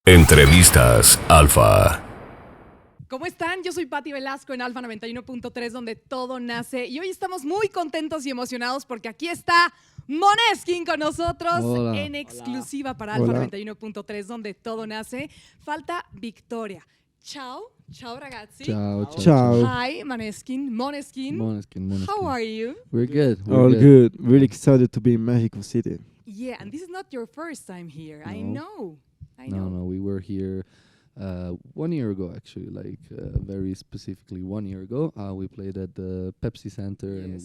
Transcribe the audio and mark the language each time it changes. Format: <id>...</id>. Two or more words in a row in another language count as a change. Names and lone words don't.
<es>Entrevistas Alfa. ¿Cómo están? Yo soy Paty Velasco en Alfa 91.3, donde todo nace. Y hoy estamos muy contentos y emocionados porque aquí está Måneskin con nosotros. Hola. En exclusiva para Hola. Alfa 91.3, donde todo nace. Falta Victoria.</es> <it>Ciao, ciao ragazzi. Ciao, ciao. Ciao.</it> <en>Hi, Måneskin. Måneskin. How are you? We're good. All good. Really excited to be in Mexico City. Yeah, and this is not your first time here. I know. No, we were here 1 year ago, actually, very specifically 1 year ago. We played at the Pepsi Center and it</en>